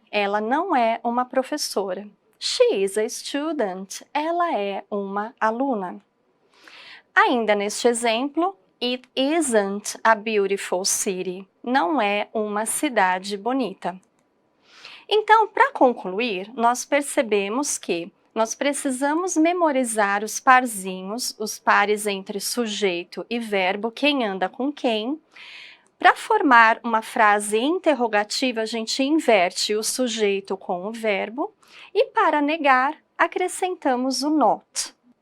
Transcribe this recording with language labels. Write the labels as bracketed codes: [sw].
[pt] Ela não é uma professora. [en] She is a student. [pt] Ela é uma aluna. Ainda neste exemplo, [en] it isn't a beautiful city. [pt] Não é uma cidade bonita. Então, para concluir, nós percebemos que nós precisamos memorizar os parzinhos, os pares entre sujeito e verbo, quem anda com quem. Para formar uma frase interrogativa, a gente inverte o sujeito com o verbo e, para negar, acrescentamos o not.